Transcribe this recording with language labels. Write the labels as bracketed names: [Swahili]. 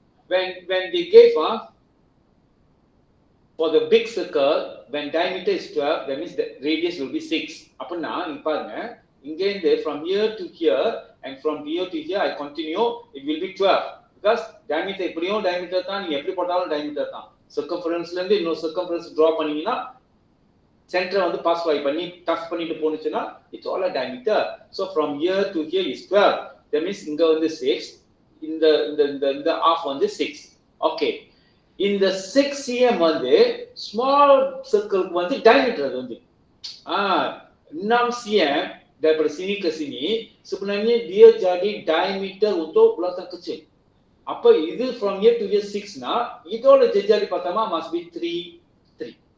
[English] When they gave for the big circle, when diameter is 12, that means the radius will be 6. [Tamil] அப்படினா இங்க பாருங்க, இங்க இருந்து [English] from here to here and from here to here I continue, it will be 12 because diameter [Tamil] எப்படியும் diameter தான், நீங்க எப்படி போட்டாலும் diameter தான். circumferenceல இருந்து இன்னொரு circumference draw பண்ணீங்கன்னா சென்டரை வந்து பாஸ் பண்ணி டச் பண்ணிட்டு போனுச்சுன்னா [English] it's all a diameter. So from here to here is 12. That means [Tamil] இங்க வந்து 6, இந்த half வந்து 6. [English] Okay. [Tamil] இந்த 6 cm வந்து small circle வந்து diameter அது வந்து [Malay] 6 cm daripada sini ke sini sebenarnya dia jadi diameter untuk bulatan kecil. [English] Apa இது from here to here 6 னா [Tamil] இதோட ஜெஜாரி பார்த்தோமா [English] must be 3.